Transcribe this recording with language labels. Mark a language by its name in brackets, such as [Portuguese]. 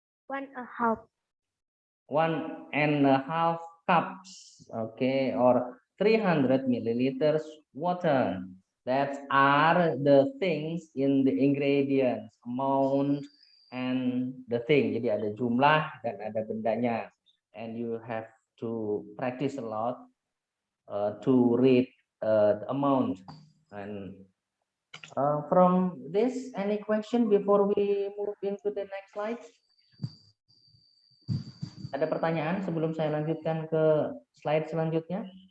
[English] 1.5. 1.5 cups, okay, or 300 milliliters water. That are the things in the ingredients, amount and the thing. [Indonesian] Jadi ada jumlah dan ada bendanya. [English] And you have to practice a lot to read the amount. And from this, any question before we move into the next slide? [Indonesian] Ada pertanyaan sebelum saya lanjutkan ke slide selanjutnya?